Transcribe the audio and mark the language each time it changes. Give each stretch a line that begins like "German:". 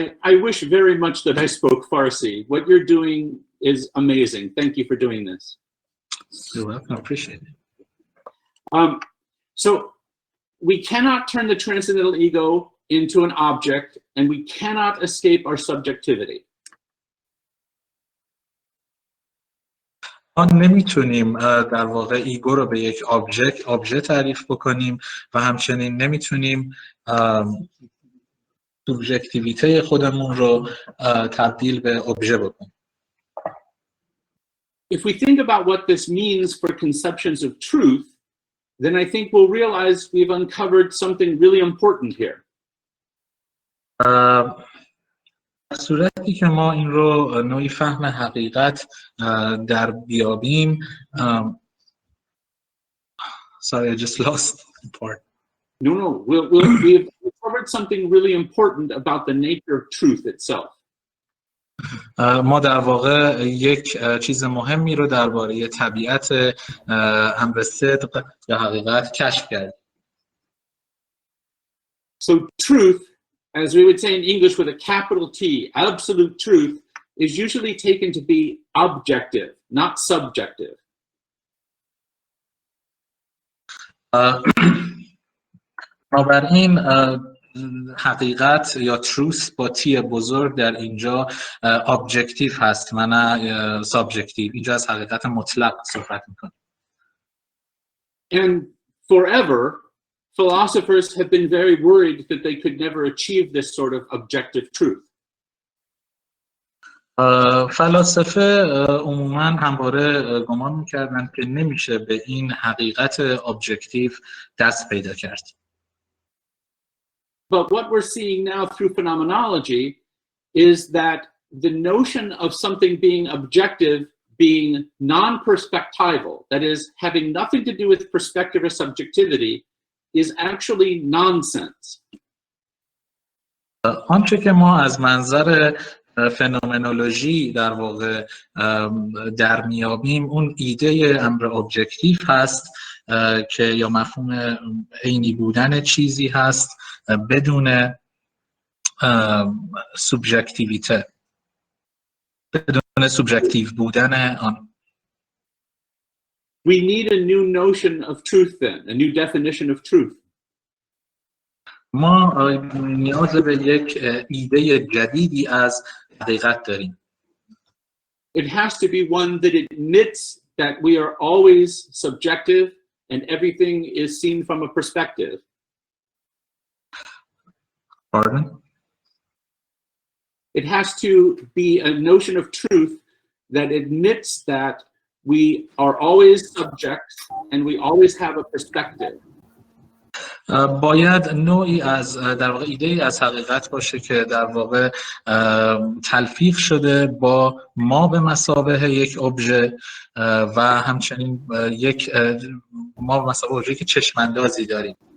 English: I wish very much that I spoke Farsi. What you're doing is amazing. Thank you for doing this. You're welcome. I appreciate it. So we cannot turn the transcendental ego into an object, and we cannot escape our subjectivity.
Persian: ما نمیتونیم در واقع ایگو رو به یک ابژه تعریف بکنیم و همچنین نمیتونیم سوبژکتیویته خودمون رو تبدیل به ابژه بکنیم.
English: If we think about what this means for conceptions of truth, then I think we'll realize we've uncovered something really important here.
Persian: در صورتی که ما این رو نوعی فهم حقیقت در بیابیم
English: sorry I just lost the part. No, we've uncovered something really important about the nature of truth itself.
Persian: ما در واقع یک چیز مهمی رو درباره طبیعت امر صدق یا حقیقت کشف کردیم.
English: So truth, as we would say in English with a capital T, absolute truth, is usually taken to be objective, not subjective.
Persian: بنابراین حقیقت یا truth با تی بزرگ در اینجا objective هست و نه subjective. اینجا از حقیقت مطلق صحبت میکنه.
English: And forever, philosophers have been very worried that they could never achieve this sort of objective truth.
Persian: فلاسفه عموما همواره گمان میکردن که نمیشه به این حقیقت ابجکتیو دست پیدا کرد.
English: But what we're seeing now through phenomenology is that the notion of something being objective being non-perspectival, that is, having nothing to do with perspective or subjectivity, is actually nonsense.
Persian: آنچه که ما از منظر فنومنولوژی در واقع در میابیم اون ایده امر ابجکتیو هست که یا مفهوم عینی بودن چیزی هست بدون سوبژکتیویته، بدون سوبژکتیو بودن آن.
English: We need a new notion of truth then, a new definition of truth.
Persian: ما نیاز به یک ایده جدیدی از حقیقت داریم.
English: It has to be one that admits that we are always subjective and everything is seen from a perspective. Pardon? It has to be a notion of truth that admits that we are always subjects and we always have a perspective.
Persian: باید نوعی از در واقع ایده‌ای از حقیقت باشه که در واقع تلفیق شده با ما به مثابه یک ابژه و همچنین یک ما به مثابه ابژه‌ای که چشم‌اندازی داریم.